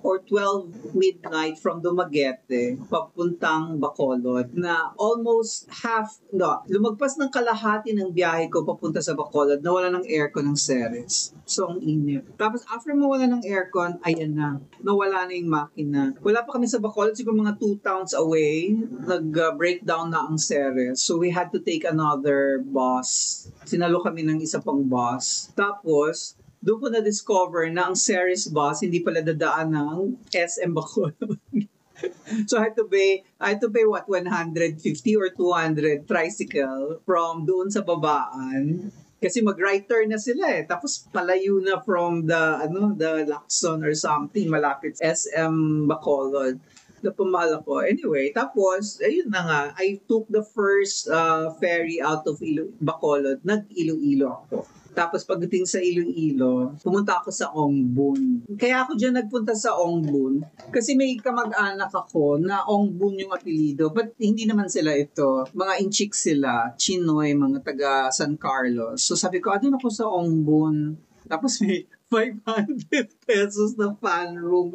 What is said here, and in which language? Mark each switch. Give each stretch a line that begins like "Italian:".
Filipino: or 12 midnight from Dumaguete, papuntang Bacolod, na almost lumagpas ng kalahati ng biyahe ko papunta sa Bacolod, nawala ng aircon ng Ceres. So, ang init. Tapos, after mawala ng aircon, ayan na. Nawala na yung makina. Wala pa kami sa Bacolod, siguro mga 2 towns away, nag-breakdown na ang Ceres.
English: So, we had to take another bus.
Filipino: Sinalo kami ng isa pang bus. Tapos, doon ko na-discover na ang Ceres bus hindi pala dadaan ng SM Bacolod.
English: So I had to pay what, 150 or 200 tricycle from
Filipino: doon sa babaan. Kasi mag-right turn na sila eh. Tapos palayo na
English: from the Lacson or something,
Filipino: malapit SM Bacolod. Napamahal ako.
English: Anyway,
Filipino: tapos, ayun na nga,
English: I took the first ferry out of Bacolod.
Filipino: Nag-Iloilo ako. Tapos pagdating sa Iloilo, pumunta ako sa Ongbun. Kaya ako dyan nagpunta sa Ongbun kasi may kamag-anak ako na Ongbun yung apelido. But hindi naman sila ito. Mga Inchik sila, Chinoy, mga taga San Carlos. So sabi ko, doon ako sa Ongbun. Tapos may 500 pesos na fan room.